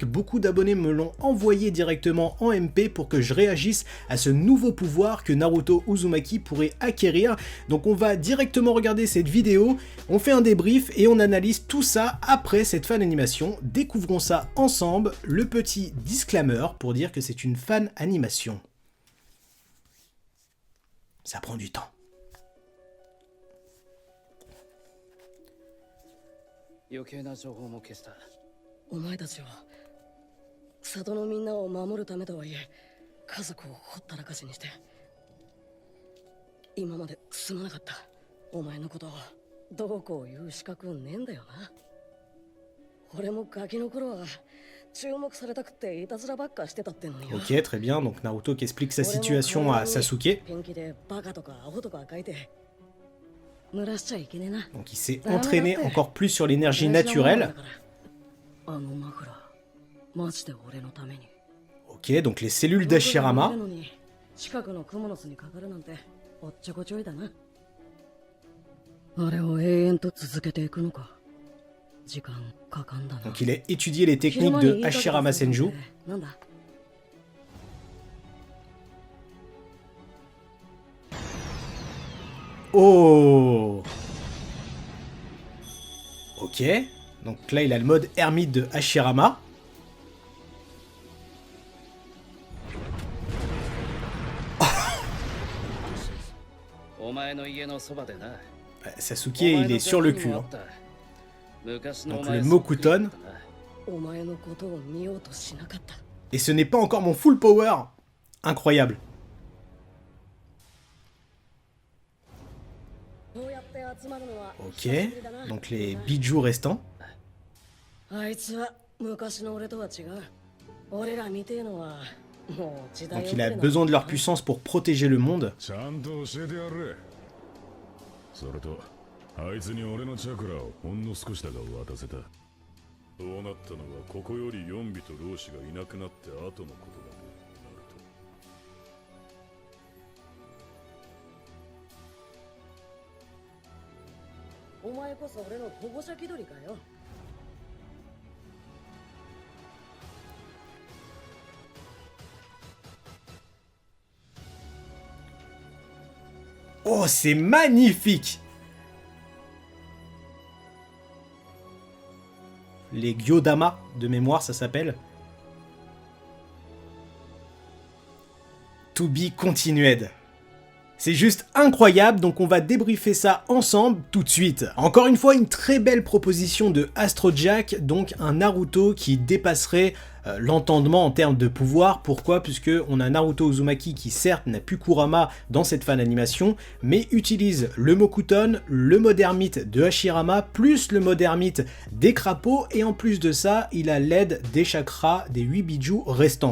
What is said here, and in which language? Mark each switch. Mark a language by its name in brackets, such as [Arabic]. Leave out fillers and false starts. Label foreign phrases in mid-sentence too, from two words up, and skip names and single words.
[French] Beaucoup d'abonnés me l'ont envoyé directement en MP pour que je réagisse à ce nouveau pouvoir que Naruto Uzumaki pourrait acquérir. Donc on va directement regarder cette vidéo, on fait un débrief et on analyse tout ça après cette [English] fan animation. [French] Découvrons ça ensemble, le petit disclaimer pour dire que c'est une [English] fan animation. [French] Ça prend du temps. [Japanese] 余計な情報も消した。お前たちは里のみんなを守るためとはいえ家族をほったらかしにして今まですまなかった。お前のことをどうこう言う資格ねえんだよな。俺もガキの頃は注目されたくていたずらばっかしてたってのに。 [French] Ok, très bien, donc Naruto qui explique sa situation à Sasuke. [Japanese] ペンキでバカとかアホとか書いて濡らしちゃいけねえな。 [French] Donc il s'est entraîné encore plus sur l'énergie naturelle. [Japanese] あのマフラーマジで俺のために。 [French] Ok, donc les cellules d'Hashirama. [Japanese] 近くのクモの巣にかかるなんておっちょこちょいだな。あれを永遠と続けていくのか。時間かかんだな。 [French] Donc il a étudié les techniques de Hashirama Senju. [Japanese] なんだ。 [French] Oh. Ok, donc là il a le mode ermite de Hashirama. Sasuke il est sur le cul. Hein. Donc le Mokuton. [Japanese] お前のことを見ようとしなかった。 [French] Et ce n'est pas encore mon [English] full power. [French] Incroyable. [Japanese] こうやって集まるのは [French] Ok, donc les bijoux restants. [Japanese] あいつは昔の俺とは違う。俺らみてえのはもう時代 [French] Donc il a besoin de leur puissance pour protéger le monde. [Japanese] ちゃんと教えてやれ。それとあいつに俺のチャクラをほんの少しだが渡せた。そうなったのはここより4尾と老子がいなくなって後のことだね。ナルト。お前こそ俺の保護者気取りかよ。 [French] Oh, c'est magnifique! Les Gyodama, de mémoire, ça s'appelle. [English] To be continued. [French] C'est juste incroyable, donc on va débriefer ça ensemble tout de suite. Encore une fois, une très belle proposition de Astrojack, donc un Naruto qui dépasserait l'entendement en termes de pouvoir. Pourquoi? Puisque on a Naruto Uzumaki qui certes n'a plus Kurama dans cette [English] fan animation, [French] mais utilise le Mokuton, le mode ermite de Hashirama, plus le mode ermite des crapauds, et en plus de ça, il a l'aide des chakras des 8 bijoux restants.